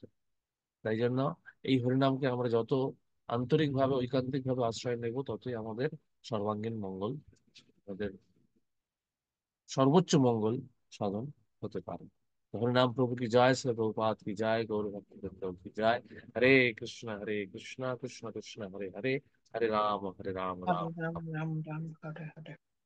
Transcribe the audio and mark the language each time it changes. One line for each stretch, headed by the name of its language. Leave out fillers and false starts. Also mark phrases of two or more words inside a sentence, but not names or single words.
Bangla: তাই জন্য এই হরিনামকে আমরা যত আন্তরিকভাবে, ঐকান্তিকভাবে আশ্রয় নেব, ততই আমাদের সর্বাঙ্গীন মঙ্গল, আমাদের সর্বোচ্চ মঙ্গল সাধন হতে পারে। হরিনাম প্রভু কি জয়, শ্রী প্রভুপাদ কি জয়, গৌর ভক্তবৃন্দ কি জয়।
Sanskrit: হরে কৃষ্ণ কৃষ্ণ কৃষ্ণ হরে হরে, হরে রাম রাম Hare রাম। Ram, Ram Ram, Hare Hare.